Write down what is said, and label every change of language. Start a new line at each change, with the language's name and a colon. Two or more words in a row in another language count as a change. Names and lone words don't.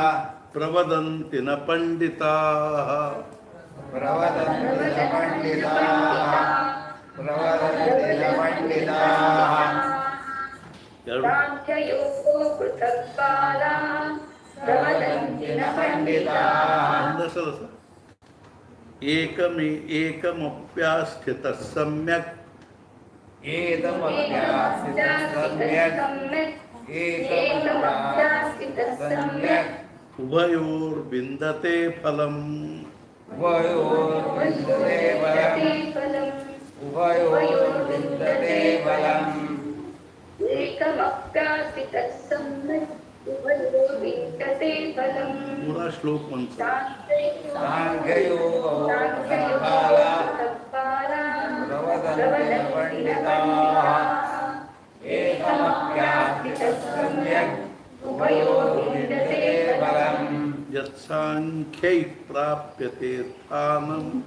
Sanskrit: ಪ್ರವದಂತಿ ನ ಪಂಡಿತಾಃ प्रवदन्ति न पण्डिताः प्रवदन्ति न पण्डिताः
Kannada: ಎರಡು
Sanskrit: साङ्ख्ययोगो पृथक्बालाः प्रवदन्ति न पण्डिताः
Kannada: ಒಂದೇ ಸಲ ಸರ್.
Sanskrit: ಏಕಮಪ್ಯಾಸ್ಥಿತಃ ಸಮ್ಯಕ್ एतमभ्यासितः सम्यक् एतमभ्यासितः सम्यक् ಉಭಯೋರ್ವಿಂದತೆ ಫಲಂ उभयोर्विन्दते फलम् उभयोर्विन्दते फलम् एकमप्यासितः सम्यक् उभयोर्विन्दते फलम्
Kannada: ಪೂರಾ ಶ್ಲೋಕ ಒಂದು ಸಲ.
Sanskrit: साङ्ख्ययोगो प्रवदन्ति पण्डिताः एकमप्यासितः सम्यक् उभयोर्विन्दते फलम् ಯತ್ಸಾಂಖ್ಯೈ ಪ್ರಾಪ್ಯತೆ ಸ್ಥಾನಂ